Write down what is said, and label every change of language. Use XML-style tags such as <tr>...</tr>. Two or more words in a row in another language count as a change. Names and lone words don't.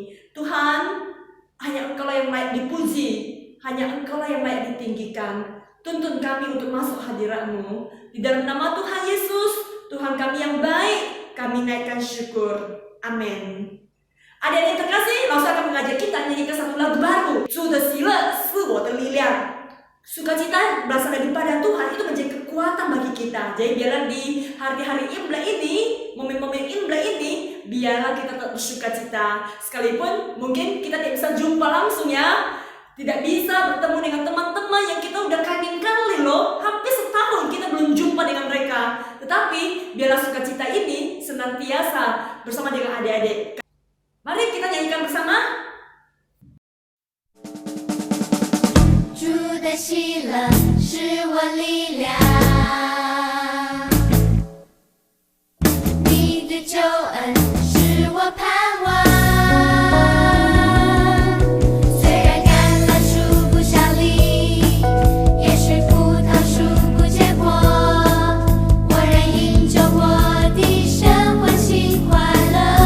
<id>Tuhan, hanya Engkau yang layak dipuji, hanya Engkau yang layak ditinggikan. Tuntun kami untuk masuk hadirat-Mu. Di dalam nama Tuhan Yesus, Tuhan kami yang baik, kami naikkan syukur. Amin. Adik-adik terkasih, langsung akan mengajak kita nyanyikan satu lagu baru.</id> <zh>主的喜乐是我的力量.</zh> <id>Sukacita berasal daripada Tuhan, itu menjadi kekuatan bagi kita. Jadi biarlah di hari-hari Imlek ini, momen-momen Imlek ini, biarlah kita tetap bersukacita. Sekalipun mungkin kita tidak bisa jumpa langsung ya, tidak bisa bertemu dengan teman-teman yang kita udah kangen kali loh. Hampir setahun kita belum jumpa dengan mereka. Tetapi biarlah sukacita ini senantiasa bersama dengan adik-adik. Mari kita nyanyikan bersama.</id> <zh>主的喜乐是我力量，你的救恩是我盼望。虽然橄榄树不效力，也许葡萄树不结果，我仍因救我的神欢喜快乐。</zh>